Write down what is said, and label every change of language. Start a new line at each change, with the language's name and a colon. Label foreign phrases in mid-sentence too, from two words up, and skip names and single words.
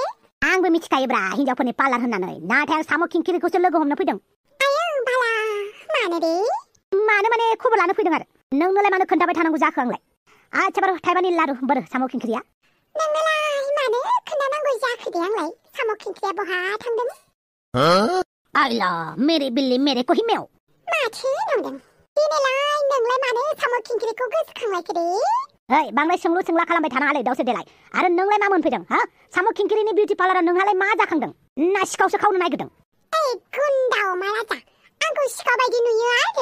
Bodo: आंबो मिथिखायोब्रा हिनजावफोरनि पार्लार होननानै नाथाय आं साम' खिंखिरिखौसो लोगो हमनो फैदों आयो बाला मानो दे मानो माने खबर लानो फैदों आरो नोंनोलाय मानो खोन्थाबाय थानांगौ जाखो आंलाय आच्छा बार थाइबानि लारु बोरो साम' खिंखिरिया नोंनोलाय मानो खोन्थानांगौ जाखो दे आंलाय साम' खिंखिरिया बहा थांदों
Hindi: आइला मेरे बिल्ली मेरे कोहिमेव
Bodo: माथो नंदों दिनैलाय नोंलाय मानो साम' खिंखिरिखौ गोसोखांलायखो दे ओइ बांद्राय सोंलु सोंला खालामबाय थानाङालै दाउसो देलाय आरो नोंलाय मा मोनफैदों हा साम' खिंखिरिनि बिउटि पार्लाराव नोंहालाय मा जाखांदों ना सिखावसो खावनो नागिरदों ओइ गुन्दाव माराजा आंखौ सिखाव बायदि नुयो आरो